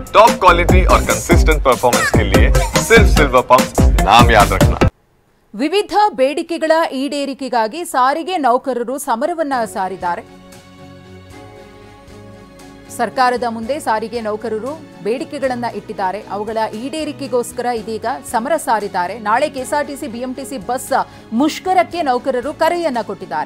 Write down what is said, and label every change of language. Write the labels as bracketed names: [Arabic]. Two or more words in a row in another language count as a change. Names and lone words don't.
[English] top quality [Hindi] और [English] consistent performance [Hindi] के लिए सिर्फ सिल्वर पंप नाम याद रखना। [Kannada] ವಿವಿಧ ಬೇಡಿಕೆಗಳ ಈಡೇರಿಕೆಗಾಗಿ ಸಾರಿಗೆ ನೌಕರರು ಸಮರವನ್ನ ಸಾರಿದ್ದಾರೆ. ಸರ್ಕಾರದ ಮುಂದೆ ಸಾರಿಗೆ ನೌಕರರು ಬೇಡಿಕೆಗಳನ್ನ ಇಟ್ಟಿದ್ದಾರೆ. ಅವುಗಳ ಈಡೇರಿಕೆಗೋಸ್ಕರ ಇದೀಗ ಸಮರ ಸಾರಿದ್ದಾರೆ. ನಾಳೆ ಕೆಎಸ್ಆರ್ಟಿಸಿ ಬಿಎಂಟಿಸಿ ಬಸ್ ಮುಷ್ಕರಕ್ಕೆ ನೌಕರರು ಕರೆಯನ್ನ ಕೊಟ್ಟಿದ್ದಾರೆ.